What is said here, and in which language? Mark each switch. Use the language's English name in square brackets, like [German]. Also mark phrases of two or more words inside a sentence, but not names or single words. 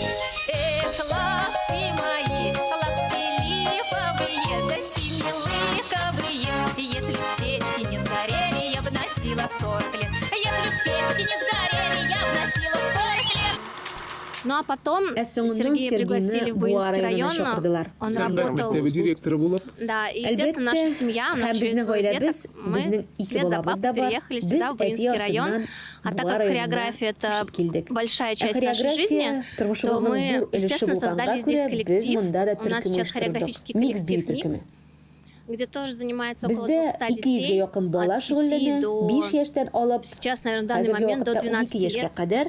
[Russian] Эх, лапти мои, лапти липовые, да синелыковые. Если б печки не сгорели, я бы носила 40 лет. Если б печки не сгорели, я бы носила 40 лет. Ну а потом [Tatar] Соңыннан [Russian] Сергея пригласили в Буинский район, он работал. [Tatar] директоры булып. [Russian] Да, и естественно, наша семья, у нас еще есть двое деток, мы вслед за папой переехали сюда, в Буинский район. А так как хореография — это большая часть нашей жизни, то мы, естественно, создали здесь коллектив. У нас сейчас хореографический коллектив «Микс», где тоже занимается около 200 детей, от 5 до, сейчас, наверное, в данный момент до 12 лет.